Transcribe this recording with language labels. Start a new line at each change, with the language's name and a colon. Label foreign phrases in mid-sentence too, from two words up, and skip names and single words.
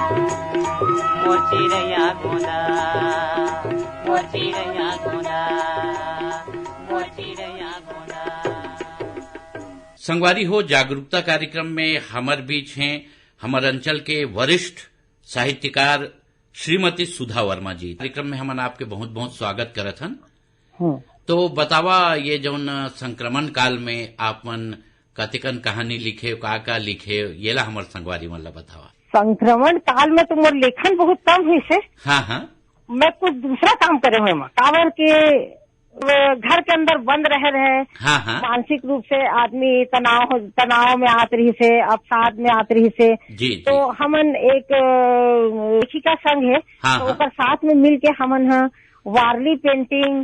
Chhattisgarhi: मोती रैया गोदा मोती रैया गोदा मोती रैया गोदा। संगवारी हो जागरूकता कार्यक्रम में हमर बीच हैं हमर अंचल के वरिष्ठ साहित्यकार श्रीमती सुधा वर्मा जी। कार्यक्रम में हमन आपके बहुत बहुत स्वागत करत हन। तो बतावा ये जौन संक्रमण काल में आपमन कतिकन कहानी लिखे का लिखे ये ला हमर संगवारी मन ला बतावा। संक्रमण काल में तो मोर लेखन बहुत कम हुई से। हाँ मैं कुछ दूसरा काम करे हुए काबर के घर के अंदर बंद रहे हाँ। मानसिक रूप से आदमी तनाव में आत रही से अवसाद में आत रही से जी, तो हमन एक लेखिका संघ है तो ओकर साथ में मिल के हमन वारली पेंटिंग